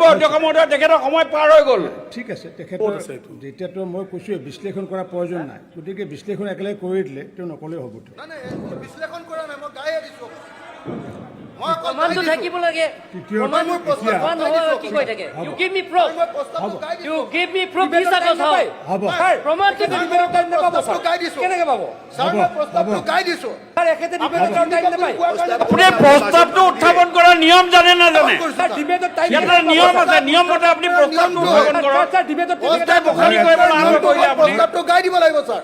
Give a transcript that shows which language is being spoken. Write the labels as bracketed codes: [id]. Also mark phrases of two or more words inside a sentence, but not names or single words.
[as] তেখেতৰ সময় পাৰ হৈ গ'ল। ঠিক আছে, তেখেতৰ যেতিয়াতো মই কৈছোঁ বিশ্লেষণ কৰাৰ প্ৰয়োজন নাই, গতিকে বিশ্লেষণ একেলগে কৰি দিলে তেওঁ নকলেও হ'ব। বিশ্লেষণ কৰা নাই, মই গায়ে দিছোঁ। প্ৰমাণটো থাকিব লাগে। প্ৰমাণ কি কৈ থাকে? [en] You give me proof. You give me proof. [as] মিছা কথা হয়। হ'ব, প্ৰমাণটো কেনেকৈ পাব? প্ৰস্তাৱটো গাই দিছোঁ। আপুনি প্ৰস্তাৱটো উত্থাপন কৰাৰ নিয়ম জানে নাজানে? এটা নিয়ম আছে, নিয়ম মতে আপুনি প্ৰস্তাৱটো উত্থাপন কৰক। প্ৰস্তাৱটো গাই দিব লাগিব ছাৰ।